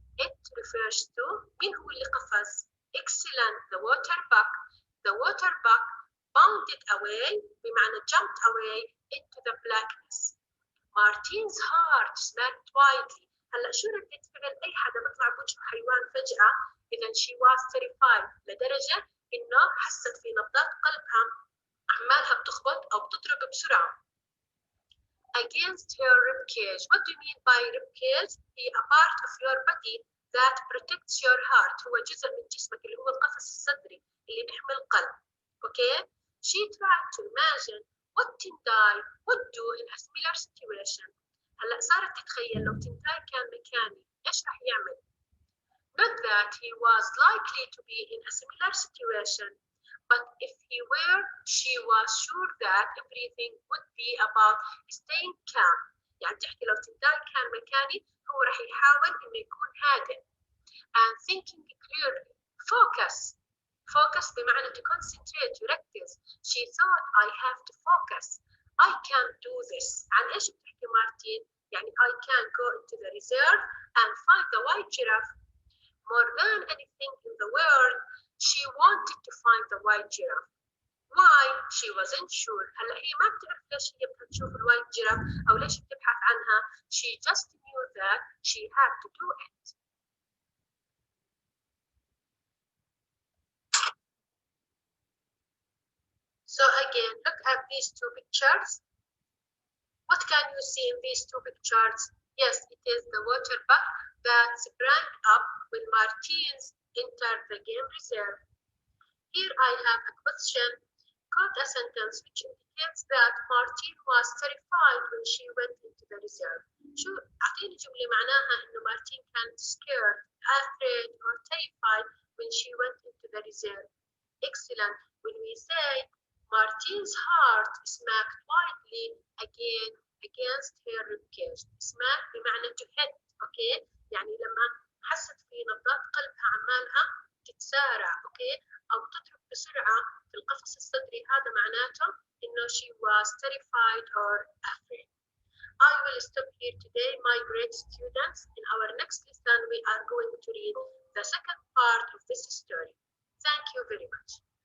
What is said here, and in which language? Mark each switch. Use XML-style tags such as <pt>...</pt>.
<en>It refers to</en> <ar>مين هو اللي قفز؟</ar> <en>Excellent. The water buck. The water buck bounded away بمعنى jumped away into the blackness. Martin's heart smacked wildly.</en> <ar>هلا شو ردة فعل أي حدا بيطلع بوجه حيوان فجأة؟ إذا</ar> <en>she was terrified</en> <ar>لدرجة إنه حست في نبضات قلبها عمالها بتخبط أو بتضرب بسرعة.</ar> <en>Against her rib cage. What do you mean by rib cage? هي a part of your body that protects your heart.</en> <ar>هو جزء من جسمك اللي هو القفص الصدري اللي بيحمي القلب.</ar> <en>Okay? She tried to imagine what Tindai would do in a similar situation.</en> <ar>هلا صارت تتخيل لو تنداي كان مكاني ايش رح يعمل؟</ar> <en>Not that he was likely to be in a similar situation, but if he were, she was sure that everything would be about staying calm.</en> <ar>يعني تحكي لو تنداي كان مكاني هو رح يحاول انه يكون هادئ.</ar> <en>And thinking clearly. Focus بمعنى to concentrate يركز. She thought I have to focus. I can't do this.</en> <ar>عن ايش بتحكي مارتين؟ يعني</ar> <en>I can go into the reserve and find the white giraffe. More than anything in the world, she wanted to find the white giraffe. Why? She wasn't sure.</en> <ar>هلا هي ما بتعرف ليش هي بدها تشوف الوايت جيراف أو ليش بتبحث عنها.</ar> <en>She just knew that she had to do it. So again, look at these two pictures. What can you see in these two pictures? Yes, it is the water buck that sprang up when Martins entered the game reserve. Here I have a question. Quote a sentence which indicates that Martin was terrified when she went into the reserve.</en> <ar>شو أعطيني جملة معناها إنه مارتين كانت</ar> <en>scared, afraid or terrified when she went into the reserve. Excellent. When we say Martin's heart smacked wildly again against her ribcage. smack بمعنى to hit. Okay.</en> <ar>يعني لما حست في نبضات قلبها عمالها تتسارع.</ar> <en>Okay.</en> <ar>أو تضرب بسرعة في القفص الصدري. هذا معناته إنه</ar> <en>she was terrified or afraid. I will stop here today, my great students. In our next lesson, we are going to read the second part of this story. Thank you very much.</en>